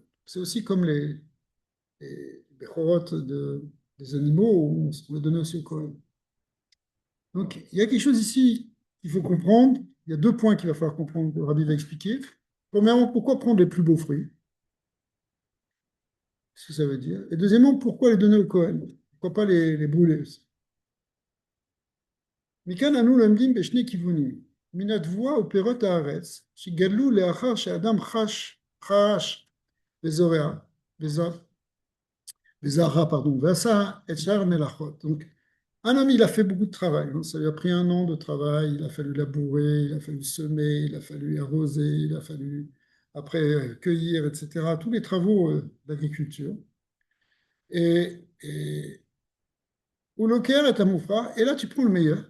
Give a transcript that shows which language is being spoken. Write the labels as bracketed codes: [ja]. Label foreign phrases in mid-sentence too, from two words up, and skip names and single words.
[fr] C'est aussi comme les bechorot des animaux, on les donnait aussi au Kohen. Donc, il y a quelque chose ici qu'il faut comprendre. Il y a deux points qu'il va falloir comprendre, que le Rabbi va expliquer. Premièrement, pourquoi prendre les plus beaux fruits? Ce que ça veut dire. Et deuxièmement, pourquoi les donner au Kohen? Pourquoi pas les brûler aussi? [he] מכאן אנו למדים בשני כיוונים. מן התבואה ופירות הארץ, שגדלו לאחר שאדם חש וזורע, וזרע, pardon, ועשה את שאר המלאכות. [fr] Donc, un homme, il a fait beaucoup de travail, hein. Ça lui a pris un an de travail. Il a fallu labourer, il a fallu semer, il a fallu arroser, il a fallu après cueillir, etc. Tous les travaux d'agriculture. Et ou loker est un et là tu prends le meilleur.